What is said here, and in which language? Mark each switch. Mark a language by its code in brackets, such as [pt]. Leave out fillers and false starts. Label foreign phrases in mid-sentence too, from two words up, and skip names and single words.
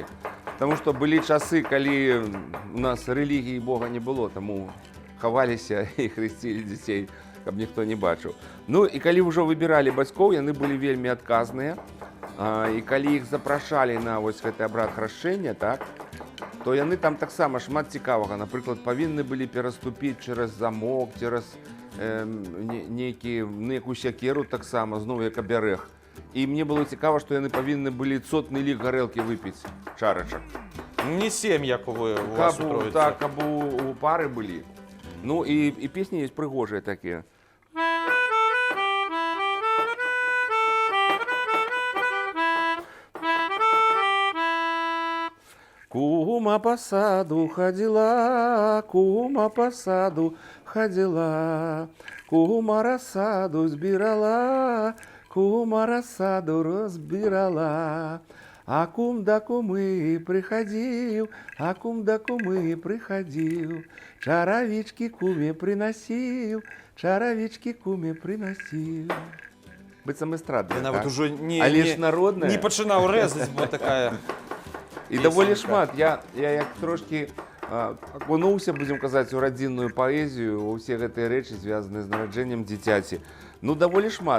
[be] Таму што былі часы, калі у нас рэлігіі Бога не было, таму хаваліся і хрысцілі дзяцей, каб ніхто не бачыў. Ну і калі ўжо выбіралі бацькоў, яны былі вельмі адказныя. І калі іх запрашалі на вось гэты абрад храшчэння, так, то яны там таксама шмат цікавага. Напрыклад, павінны былі пераступіць через замок, через нейкую сякеру таксама, зноў як абярэг. І мне было цікава, што яны павінны былі цотны лік гарэлкі выпіць, чарачак. Не 7, як у вас у Троіцы. Так, каб у пары былі. Ну і песні ёсць прыгожыя такія. [ru] Кума по саду ходила, кума по саду ходила, кума рассаду збирала, кума рассаду разбирала. А кум да кумы приходил, а кум да кумы приходил, чаровички куме приносил, чаровички куме приносил. [be] Быццам эстрадная, нават так? ужо Але ж народная. Не пачынаў рэзаць, бо такая... І даволі шмат. Я як трошки акунуўся, будзем казаць, у радзінную паэзію, у ўсе гэтыя рэчы, звязаныя з нараджэннем дзіцяці. Ну, даволі шмат.